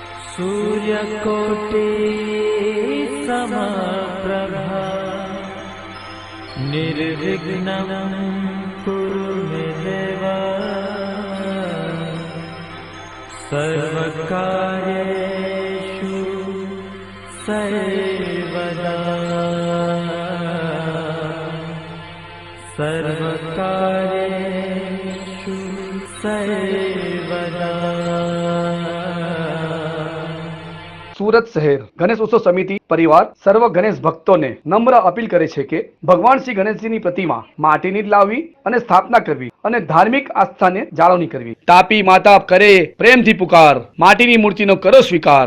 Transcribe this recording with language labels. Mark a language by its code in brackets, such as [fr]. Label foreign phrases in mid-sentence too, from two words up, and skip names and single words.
[sa] सूर्यकोटि समप्रभा निर्विघ्नं कुरु मे देव सर्वकार्येषु सर्वदा सर्वकार्येषु सर्वदा। [gu] સુરત શહેર ગણેશ ઉત્સવ સમિતિ પરિવાર સર્વ ગણેશ ભક્તોને નમ્ર અપીલ કરે છે કે ભગવાન શ્રી ગણેશજીની પ્રતિમા માટીની જ લાવવી અને સ્થાપના કરવી અને ધાર્મિક આસ્થાને જાળવણી કરવી। તાપી માતા કરે પ્રેમથી પુકાર, માટીની મૂર્તિનો કરો સ્વીકાર।